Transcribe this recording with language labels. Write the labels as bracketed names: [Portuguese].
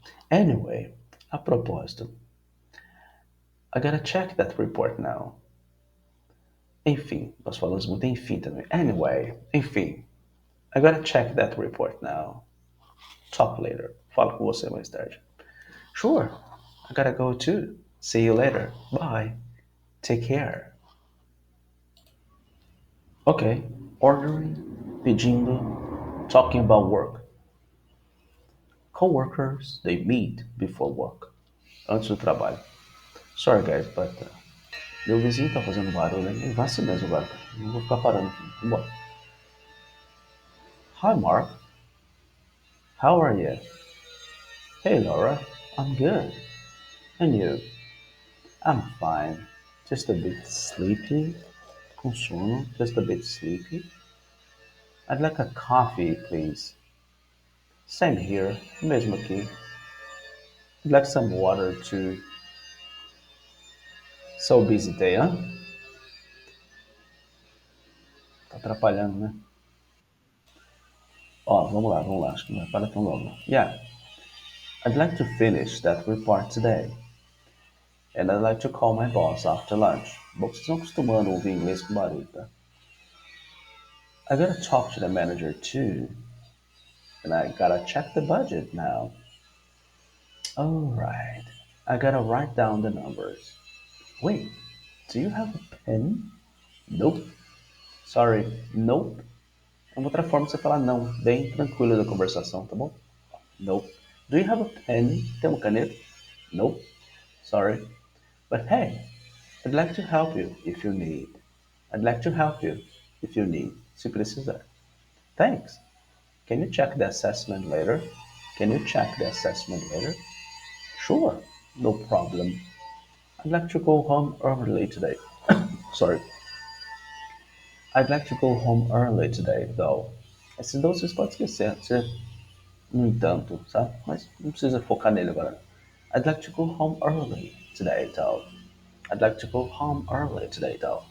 [English] Anyway, [Portuguese] a propósito, [English] I gotta check that report now. [Portuguese] Enfim, nós falamos muito enfim também. [English] Anyway, [Portuguese] enfim, [English] I gotta check that report now. Talk later. [Portuguese] Falo com você mais tarde. [English] Sure, I gotta go too. See you later. Bye. Take care. Ok, ordering, [Portuguese] pedindo, [English] talking about work. Coworkers, they meet before work. [Portuguese] Antes do trabalho. [English] Sorry guys, but [Portuguese] meu vizinho tá fazendo barulho, hein? Vai ser mesmo agora, cara. Não vou ficar parando aqui. Vambora. [English] Hi Mark, how are you? Hey Laura, I'm good. And you? I'm fine. Just a bit sleepy. [Portuguese] Com sono, [English] just a bit sleepy. I'd like a coffee, please. Same here, [Portuguese] mesmo aqui. [English] I'd like some water too. So busy day, huh? [Portuguese] Tá atrapalhando, né? Ó, vamos lá, acho que não vai parar tão logo. [English] Yeah, I'd like to finish that report today. And I'd like to call my boss after lunch. [Portuguese] Bom, vocês estão acostumando a ouvir inglês com barulho, tá? [English] I gotta talk to the manager too. And I gotta check the budget now. Alright. I gotta write down the numbers. Wait, do you have a pen? Nope. Sorry, nope. [Portuguese] É uma outra forma de você falar não, bem tranquilo da conversação, tá bom? [English] Nope. Do you have a pen? [Portuguese] Tem uma caneta? [English] Nope. Sorry. But hey, I'd like to help you if you need. I'd like to help you if you need. [Portuguese] Se precisar. [English] Thanks. Can you check the assessment later? Can you check the assessment later? Sure. No problem. I'd like to go home early today. Sorry. I'd like to go home early today, though. [Portuguese] Esses dois vocês podem esquecer. No entanto, sabe? Mas não precisa focar nele agora. [English] I'd like to go home early today, though. I'd like to go home early today, though.